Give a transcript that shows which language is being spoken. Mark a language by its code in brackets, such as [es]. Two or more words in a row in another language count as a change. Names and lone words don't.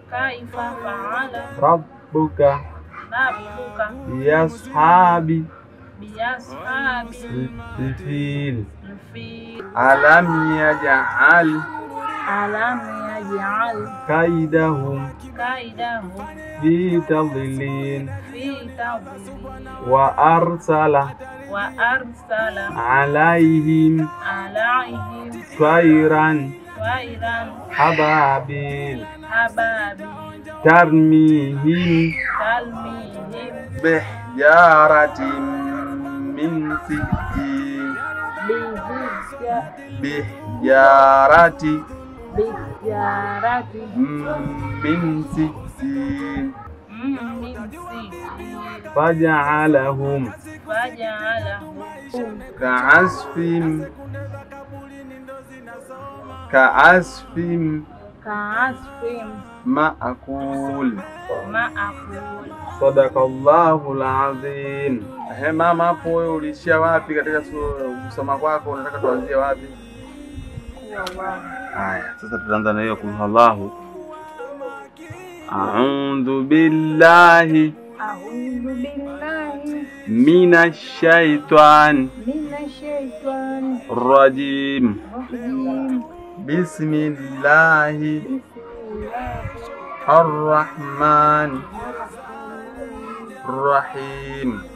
[ar] ربك بأصحاب الفيل ألم يجعل كيدهم في تضليل وأرسل عليهم طيرا أبابيل ترميهم بحجارة من سجيل بحجارة من سجيل فجعلهم كعصف مأكول. صدق الله العظيم. [sw] Mama, hapo wewe ulishia wapi katika kusoma kwako? Unataka tuanzie wapi? Haya, sasa tutaanza na hiyo kullahu. [ar] أعوذ بالله من الشيطان الرجيم. بسم الله الرحمن الرحيم.